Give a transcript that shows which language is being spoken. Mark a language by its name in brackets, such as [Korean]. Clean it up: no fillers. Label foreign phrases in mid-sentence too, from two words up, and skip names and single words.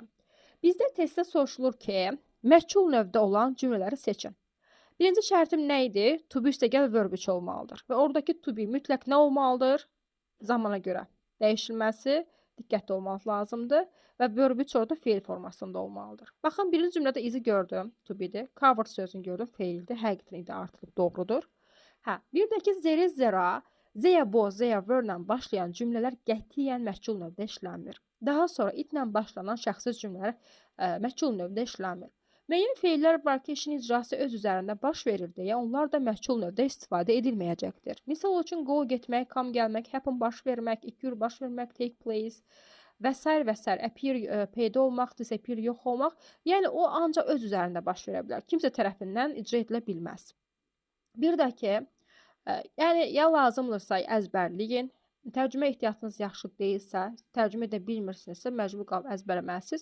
[Azerbaijani] Bizdə testdə soruşulur ki, məchul növdə olan cümlələri seçin. Birinci şərtim nə idi? [English] To be [Azerbaijani] üstəgəl verb 3 olmalıdır. Və oradakı [English] to be [Azerbaijani] mütləq nə olmalıdır? Zamana görə dəyişilməsi diqqətli olmaq lazımdır və verb 3 orada feil formasında olmalıdır. Baxın, birinci cümlədə izi gördüm, [English] to be- [Azerbaijani] dir. Covered sözünü gördüm, feildir. Həqiqətən id artırılıb doğrudur. Bir də ki, zeri, zera, zeya, bo, zeya, verlə başlayan cümlələr qətiyyən məchul növdə işlənmir. Daha sonra itlə başlanan şəxsiz cümlələr məchul növdə işlənmir. Müəyyən feillər var ki, işin icrası öz üzərində baş verir deyə onlar da məchul növdə istifadə edilməyəcəkdir. Misal üçün, go getmək, come gəlmək, happen baş vermək, occur baş vermək, [English] take place [Azerbaijani] və s. və s. appear peyda olmaq, disappear yox olmaq. Yəni, o ancaq öz üzərində baş verə bilər. Kimsə tərəfindən icra edilə bilməz. Bir də ki, yəni, ya lazımdırsa əzbərləyin, tərcümə ehtiyatınız yaxşı deyilsə, tərcümə edə bilmirsinizsə, məcbur qalıb əzbərləməlisiniz.